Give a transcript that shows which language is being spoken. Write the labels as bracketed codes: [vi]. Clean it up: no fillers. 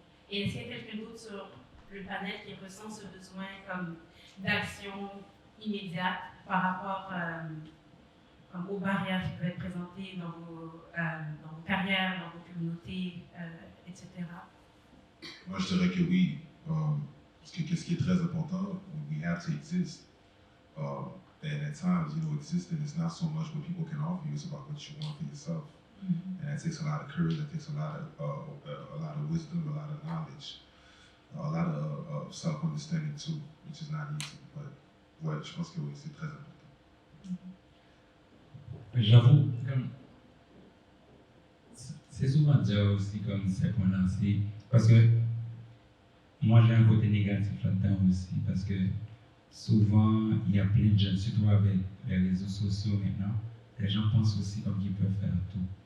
[fr] Et est-ce qu'il y a quelqu'un d'autre sur le panel qui ressent ce besoin comme d'action immédiate par rapport aux barrières qui peuvent être présentées dans vos carrières, dans vos communautés, etc. Moi, je dirais que oui. Parce que qu'est-ce qui est très important, [en] we have to exist. And at times, existing is not so much what people can offer you, it's about what you want for yourself. Mm-hmm. And that takes a lot of courage, that takes a lot of wisdom, a lot of knowledge, a lot of self-understanding too, which is not easy. [fr] But ouais, je pense que oui, c'est très important. J'avoue, comme c'est souvent déjà aussi comme ces points-là, parce que moi j'ai un côté négatif là-dedans aussi, parce que souvent il y a plein de jeunes, surtout avec les réseaux sociaux maintenant, les gens pensent aussi comme qu'ils peuvent faire tout.